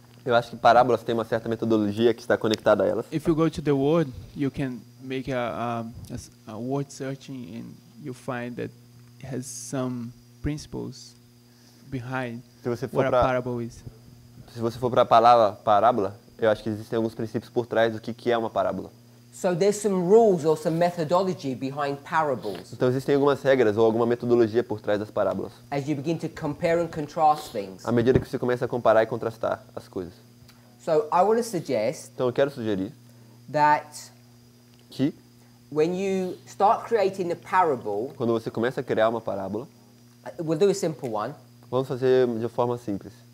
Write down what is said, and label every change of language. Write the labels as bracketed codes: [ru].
[pt] Eu acho que parábolas têm uma certa metodologia que está conectada a elas. [en] If you go to the word, you can make a word searching and you find that it has some principles behind [pt] Se você for [en] what a [pt] para [en] parable is. [pt] se você for para a palavra parábola, eu acho que existem alguns princípios por trás do que é uma parábola. [en] So there's some rules or some methodology behind parables [pt] Então existem algumas regras ou alguma metodologia por trás das parábolas. [en] as you begin to compare and contrast things. [pt] À medida que você começa a comparar e contrastar as coisas. [en] So I want to suggest [pt] Então eu quero sugerir [en] that [pt] que [en] when you start creating a parable, [pt] quando você começa a criar uma parábola, [en] we'll do a simple one. [pt] vamos fazer de forma simples.